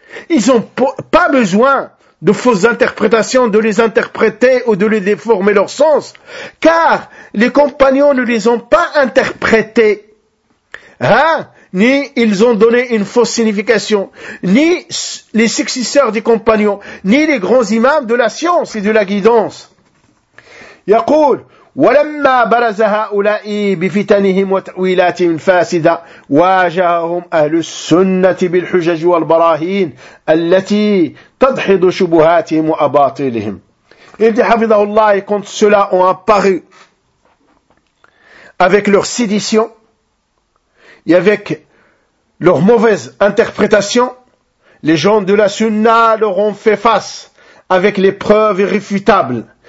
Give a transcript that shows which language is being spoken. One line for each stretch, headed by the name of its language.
French: ils n'ont pas besoin de fausses interprétations, de les interpréter ou de les déformer leur sens, car les compagnons ne les ont pas interprétés, hein, ni ils ont donné une fausse signification, ni les successeurs des compagnons, ni les grands imams de la science et de la guidance.
Arabic: يقول ولما برز هؤلاء بفتنهم وتأويلاتهم الفاسدة واجههم أهل السنة بالحجج والبراهين التي تدحض شبهاتهم وأباطيلهم.
French: Il dit,
Arabic: حفظه الله,
French: quand ceux-là ont apparu avec leur sédition et avec leur mauvaise interprétation les gens de la Sunna leur ont fait face avec les preuves irréfutables.